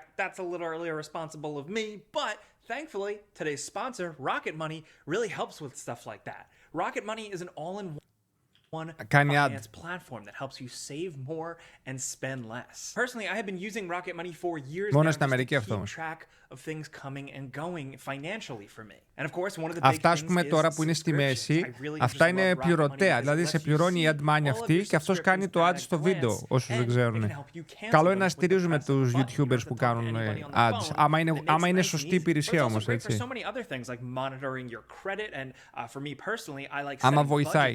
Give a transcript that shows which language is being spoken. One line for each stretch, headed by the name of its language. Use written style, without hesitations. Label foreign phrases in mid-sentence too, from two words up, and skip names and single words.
English: That's a little irresponsible of me, but thankfully, today's sponsor, Rocket Money, really helps with stuff like that. Rocket Money is an all-in-one finance platform that helps you save more and spend less. Personally, I have been using Rocket Money for years now just to keep track of things coming and going financially for me. And of course, one of the big
Greek: αυτά, ας
English: things
Greek: πούμε,
English: is
Greek: τώρα που είναι στη μέση,
English: really
Greek: αυτά είναι πληρωτέα. Δηλαδή σε πληρώνει η ad money αυτή και αυτός κάνει το ads στο βίντεο, όσους δεν ξέρουν. Καλό είναι να στηρίζουμε τους YouTubers που κάνουν ads. Άμα είναι σωστή υπηρεσία όμως, έτσι. Άμα βοηθάει.